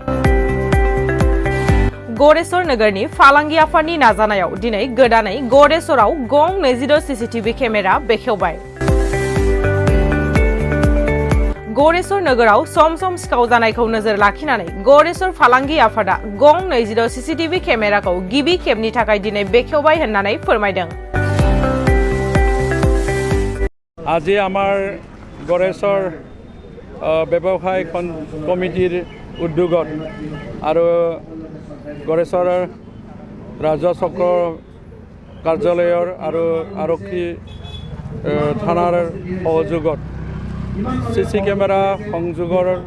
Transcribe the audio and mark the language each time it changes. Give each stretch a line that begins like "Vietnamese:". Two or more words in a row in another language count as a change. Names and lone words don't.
Bodo: गरेसर नोगोरनि फालांगि आफादनि नाजानायाव दिनै गोदानै गरेसराव गं 20 CCTV केमेरा बेखेवबाय। गरेसर नोगोराव सम सिखाव जानायखौ नोजोर लाखिनानै गरेसर फालांगि आफादा गं 20 CCTV केमेराखौ गिबि खेबनि थाखाय दिनै बेखेवबाय होननानै फोरमायदों।
Assamese: আজি আমাৰ গড়েশ্বৰ ব্যৱসায় কমিটিৰ উদ্যোগত আৰু গড়েশ্বৰ ৰাজহ চক্ৰ কাৰ্যালয়ৰ আৰু আৰক্ষী থানাৰ সহযোগত CC কেমেৰা সংযোগৰ